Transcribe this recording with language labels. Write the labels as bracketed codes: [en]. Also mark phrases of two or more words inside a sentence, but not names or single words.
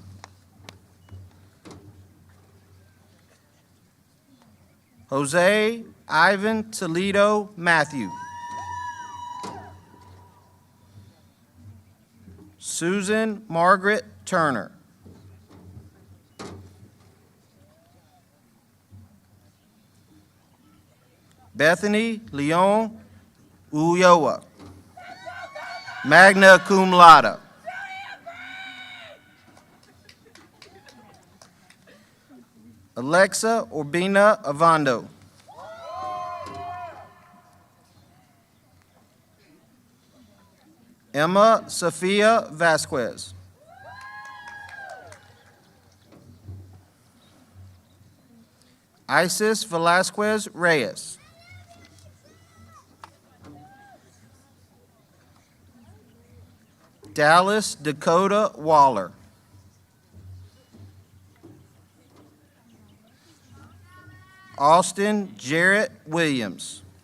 [en] Jose Ivan Toledo Matthew. Susan Margaret Turner. Bethany Leon Ulloa, [la] magna cum laude. [en] Alexa Urbina Avando. Emma Sofia Vasquez. Isis Velasquez Reyes. Dallas Dakota Waller. Austin Jarrett Williams.